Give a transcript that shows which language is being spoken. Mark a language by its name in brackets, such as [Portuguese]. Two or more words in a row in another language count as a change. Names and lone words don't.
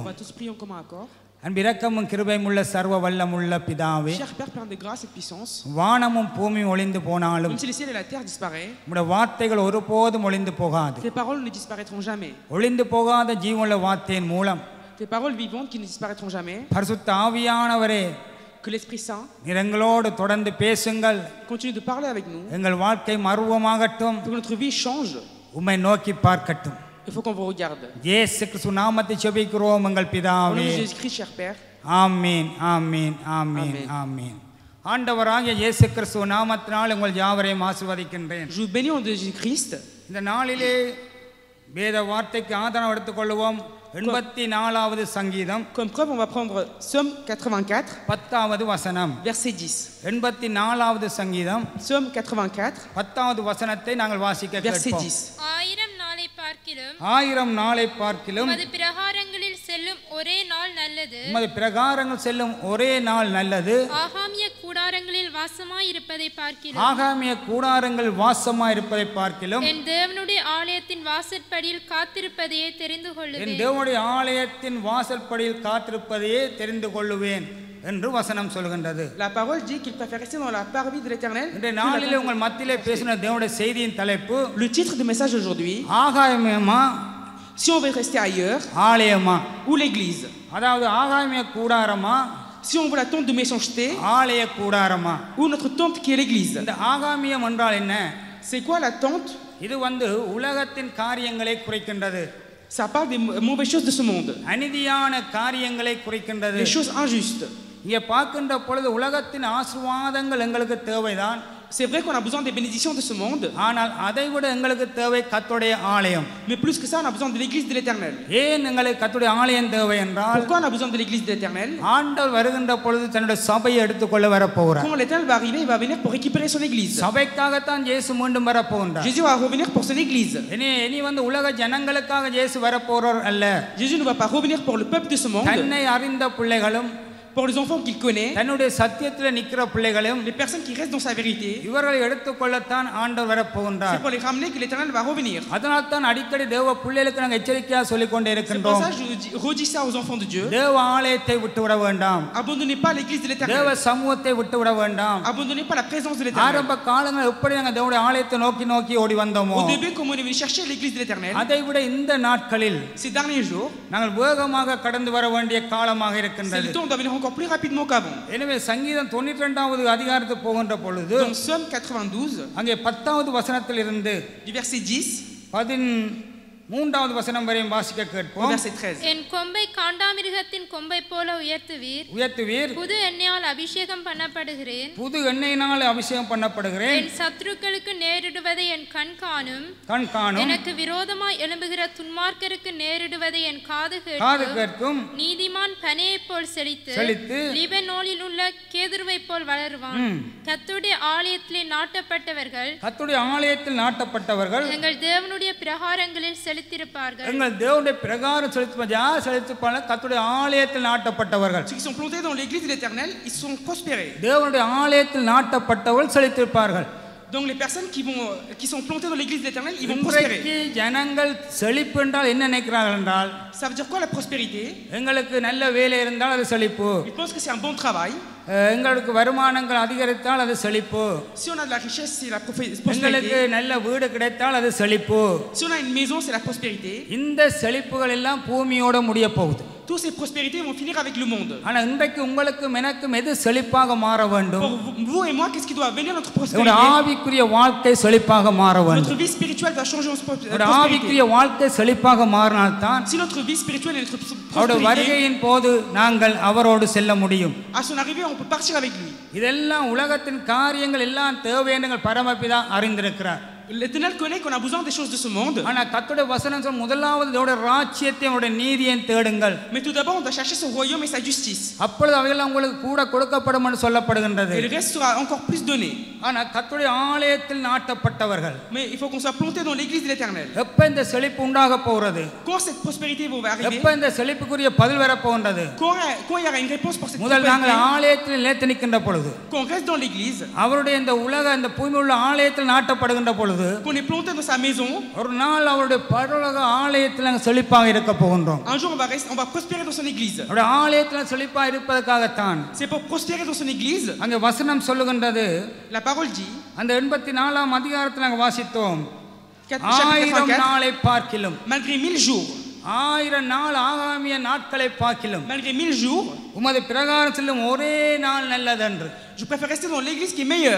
[Tamil] அன்பிரக்கமும் கிருபையும் உள்ள சர்வ வல்லமுள்ள பிதாவே, வானமும் பூமியும் ஒளிந்து போனாலும் உம்முடைய வார்த்தைகள் ஒருபோதும் ஒளிந்து போகாது. ஒளிந்து போகாத ஜீவனுள்ள வார்த்தையின் மூலம் பரிசுத்த ஆவியானவரே, [French] que l'Esprit Saint [Tamil] எங்களோடு தொடர்ந்து பேசுங்கள். [French] continue de parler avec nous, [Tamil] எங்கள் வாழ்க்கை மறுவமாகட்டும், [French] pour que notre vie change. [Tamil] உம்மை நோக்கி பார்க்கட்டும். [French] Il faut qu'on vous regarde. [Tamil] இயேசு கிறிஸ்து நாமத்தை ஜெபிக்கிறோம் எங்கள் [French] Au nom [Tamil] பிதாவே. [French] de Jésus-Christ, cher Père. [Tamil] ஆமென் ஆமென் ஆமென் ஆமென். ஆண்டவராகிய இயேசு கிறிஸ்து நாமத்தினால் உங்கள் யாவரையும் ஆசீர்வதிக்கின்றேன். [French] Je vous bénis au nom de Jésus-Christ. [Tamil] இந்த நாளிலே வேத வார்த்தைக்கு ஆதாரம் எடுத்துக்கொள்வோம். 84வது சங்கீதம், [French] Comme preuve, on va prendre Psaume 84, [Tamil] 10வது வசனம். [French] verset 10. [Tamil] 84வது சங்கீதம் [French] Psaume 84, [Tamil] 10வது வசனத்தை நாங்கள் வாசிக்க [French] verset [Tamil] கேட்போம். [French] 10. [Tamil] 1000 நாளை பார்க்கிலும் 1000 நாளை பார்க்கிலும் உமது பிரகாரங்களில் செல்லும் ஒரே நாள் நல்லது. உமது பிரகாரங்கள் செல்லும் ஒரே நாள் நல்லது. ஆகாமிய கூடாரங்களில் வாசமாயிருப்பதை பார்க்கிலும் ஆகாமிய கூடாரங்கள் வாசமாயிருப்பதை பார்க்கிலும் என் தேவனுடைய ஆலயத்தின் வாசற்படியில் காத்திருப்பதையே தெரிந்து என் கொள்ளுவேன். தேவனுடைய ஆலயத்தின் வாசற்படியில் காத்திருப்பதையே தெரிந்து கொள்ளுவேன் என்று வசனம் சொல்கின்றது. [French] La parole dit qu'il préfère rester dans la parvis de l'Éternel. [Tamil] இந்த நாளிலே உங்கள் மத்தியிலே பேசின தேவனுடைய செய்தியின் தலைப்பு [French] Le titre du message aujourd'hui, [Tamil] ஆகாயமா [French] si on veut rester ailleurs, [Tamil] ஆலயமா, [French] ou l'église. [Tamil] அதாவது ஆகாயமிய கூடாரமா [French] Si on veut la tente de méchanceté, [Tamil] ஆலய கூடாரமா. [French] ou notre tente qui est l'église. [Tamil] இந்த ஆகாமியம் என்றால் என்ன? [French] C'est quoi la tente? [Tamil] இது உலகத்தின் காரியங்களை குறிக்கின்றது. [French] Ça parle des mauvaises choses de ce monde, [Tamil] அநீதியான காரியங்களை குறிக்கின்றது. [French] des choses injustes. [Tamil] இங்கே பார்க்கின்ற பொழுது உலகத்தின் ஆசீர்வாதங்கள் எங்களுக்கு தேவைதான். [French] C'est vrai qu'on a besoin des bénédictions de ce monde, [Tamil] ஆனால் அதைவிட எங்களுக்கு தேவை கர்த்தருடைய ஆலயம். [French] mais plus que ça, on a besoin de l'église de l'Éternel. [Tamil] ஏன் எங்களுக்கு கர்த்தருடைய ஆலயம் தேவை என்றால், [French] Pourquoi on a besoin de l'église de l'Éternel? [Tamil] ஆண்டவர் வருகின்ற பொழுது தன்னுடைய சபையை எடுத்துக்கொள்ள வரப்போகிறார். [French] Quand l'Éternel va arriver, il va venir pour récupérer son église. [Tamil] சபைக்காகத்தான் இயேசு மீண்டும் வரப்போகின்றார். [French] Jésus va revenir pour son église. [Tamil] இனி உலக ஜனங்களுக்காக இயேசு வரப்போறார் அல்ல. [French] Jésus ne va pas revenir pour le peuple de ce monde, [Tamil] தன்னை அறிந்த பிள்ளைகளும் [French] pour les enfants qu'il connaît, [Tamil] தன்னுடைய சத்தியத்தில் நிற்கிற பிள்ளைகளும் [French] les personnes qui restent dans sa vérité. [Tamil] இவர்களை எடுத்துக்கொள்ளத்தான் ஆண்டவர் [French] C'est [Tamil] வரப்போகின்றார். [French] pour les ramener que l'Éternel va revenir. [Tamil] அதனால் தான் அடிக்கடி தேவ பிள்ளைகளுக்கு நாங்கள் எச்சரிக்கையாக சொல்லிக் கொண்டே [French] C'est pour [Tamil] இருக்கின்றோம். [French] ça que je redis ça aux enfants de Dieu. [Tamil] தேவ ஆலயத்தை விட்டுவிட வேண்டாம். [French] Abandonnez pas l'église de [Tamil] தேவ [French] l'Éternel. [Tamil] சமூகத்தை விட்டுவிட வேண்டாம். [French] Abandonnez pas la présence de l'Éternel. [Tamil] ஆரம்ப காலங்கள் எப்படி நாங்கள் தேவனுடைய ஆலயத்தை நோக்கி ஓடி வந்தோமோ, [French] Au début, comme on est venu chercher l'église de l'Éternel, [Tamil] அதை விட இந்த நாட்களில் [French] ces derniers jours, [Tamil] நாங்கள் வேகமாக கடந்து வர வேண்டிய காலமாக [French] c'est [Tamil] இருக்கின்றது. [French] le temps on doit venir encore plus rapidement qu'avant. [Tamil] எனவே சங்கீதம் 92வது அதிகாரத்துக்கு போகின்ற பொழுது [French] Donc Psaume 92, [Tamil] அங்கே 10வது வசனத்தில் இருந்து [French] du verset 10 [Tamil] 13வது வசனம் வரையும் வாசிக்க [French] au [Tamil] கேட்போம். [French] verset 13. [Tamil] என் கொம்பை காண்டாமிருகத்தின் கொம்பை போல உயர்த்துவீர். புது எண்ணெயால் அபிஷேகம் பண்ணப்படுகிறேன். புது எண்ணெயினால் அபிஷேகம் பண்ணப்படுகிறேன். என் சத்துருக்களுக்கு நேரிடுவதை என் கண் காணும். எனக்கு விரோதமாய் எழும்புகிற துன்மார்க்கருக்கு நேரிடுவதை என் காது கேட்கும். நீதிமான் பனையை போல் செழித்து லீபனோனில் உள்ள கேதுருவை போல் வளருவான். கர்த்தருடைய ஆலயத்திலே நாட்டப்பட்டவர்கள் எங்கள் தேவனுடைய பிரகாரங்களில் செலுத்தியிருப்பார்கள். எங்கள் தேவனுடைய பிரகாரம் யார் செலுத்திப்பார்கள்? கர்த்தருடைய ஆலயத்தில் நாட்டப்பட்டவர்கள். [French] Ceux qui sont plantés dans l'église de l'Éternel, ils sont prospérés. [Tamil] தேவனுடைய ஆலயத்தில் நாட்டப்பட்டவர்கள் செலுத்தியிருப்பார்கள். [French] Donc les personnes qui sont plantées dans l'église de l'Éternel, ils vont prospérer. [Tamil] ஜனங்கள் செழிப்பு என்றால் என்ன நினைக்கிறார்கள் என்றால், [French] Ça veut dire quoi la prospérité? [Tamil] எங்களுக்கு நல்ல வேலை இருந்தால் அது செழிப்பு. [French] Ils pensent que c'est un bon travail. [Tamil] எங்களுக்கு வருமானங்கள் அதிகரித்தால் அது செழிப்பு. [French] Si on a de la richesse, c'est la prospérité. [Tamil] எங்களுக்கு நல்ல வீடு கிடைத்தால் அது செழிப்பு. [French] Si on a une maison, c'est la prospérité. [Tamil] இந்த செழிப்புகள் எல்லாம் பூமியோட முடிய போகுது. [French] Toutes ces prospérités vont finir avec le monde. [Tamil] ஆனா இன்றைக்கு உங்களுக்கும் எனக்கும் எது செழிப்பாக மாற வேண்டும்? [French] Pour vous et moi, qu'est-ce qui doit venir notre prospérité? [Tamil] ஒரு ஆவிக்குரிய வாழ்க்கை செழிப்பாக மாற வேண்டும். [French] Notre vie spirituelle doit changer en [Tamil] ஒரு [French] prospérité. [Tamil] ஆவிக்குரிய வாழ்க்கை செழிப்பாக மாறினால் தான் [French] Si notre vie spirituelle et notre [Tamil] அவருடைய [French] prospérité, [Tamil] வருகையின் போது நாங்கள் அவரோடு செல்ல முடியும். [French] à son arrivée, on peut partir avec lui. [Tamil] இதெல்லாம் உலகத்தின் காரியங்கள் எல்லாம் தேவையான பரமபிதா அறிந்திருக்கிறார். [French] L'Éternel connaît qu'on a besoin des choses de ce monde. [Tamil] ஆனா கர்த்தருடைய வசனம் சொல்லும் முதலாவது அவருடைய ராஜ்யத்தையும் அவருடைய நீதியையும் தேடுங்கள். [French] Mais tout d'abord, on doit chercher son royaume et sa justice. [Tamil] அப்பொழுது அவைகள் உங்களுக்கு கூட கொடுக்கப்படும் என்று சொல்லப்படுகின்றது. [French] Et le reste sera encore plus donné. [Tamil] ஆனா கர்த்தருடைய ஆலயத்தில் நாட்டப்பட்டவர்கள். [French] Mais il faut qu'on soit planté dans l'église de l'Éternel. [Tamil] எப்ப இந்த செழிப்பு உண்டாக போகிறது? [French] Quand cette prospérité va arriver? [Tamil] எப்ப இந்த செழிப்புக்குரிய பதில் வர போகின்றது? [French] Quand il y aura une réponse pour cette [Tamil] முதல் நாங்கள் [French] prospérité? [Tamil] ஆலயத்தில் நிலைத்து நிற்கின்ற பொழுது, [French] Quand on reste dans l'église, [Tamil] அவருடைய இந்த உலக இந்த பூமியில் உள்ள ஆலயத்தில் நாட்டப்படுகின்ற பொழுது, [French] qu'on est planté dans sa maison, [Tamil] ஒரு நாள் அவருடைய பரலோக ஆலயத்தில் நாங்கள் செழிப்பாக இருக்க போகின்றோம். [French] un jour on va prospérer dans son église. [Tamil] அவருடைய ஆலயத்தில் செழிப்பாக இருப்பதற்காகத்தான் [French] C'est pour prospérer dans son église. [Tamil] அங்கே வசனம் சொல்லுகின்றது. [French] La parole dit, [Tamil] அந்த 84ஆம் அதிகாரத்தில் நாங்கள் வாசித்தோம், [French] chapitre [Tamil] 1000 [French] 84, [Tamil] நாளை பார்க்கிலும், [French] malgré 1000 jours, [Tamil] 1000 நாள் ஆகாமிய நாட்களை பார்க்கிலும் [French] malgré 1000 jours, [Tamil] உமது பிரகாரம் செல்லும் ஒரே நாள் நல்லதன்று. [French] je préfère rester dans l'église qui est meilleure.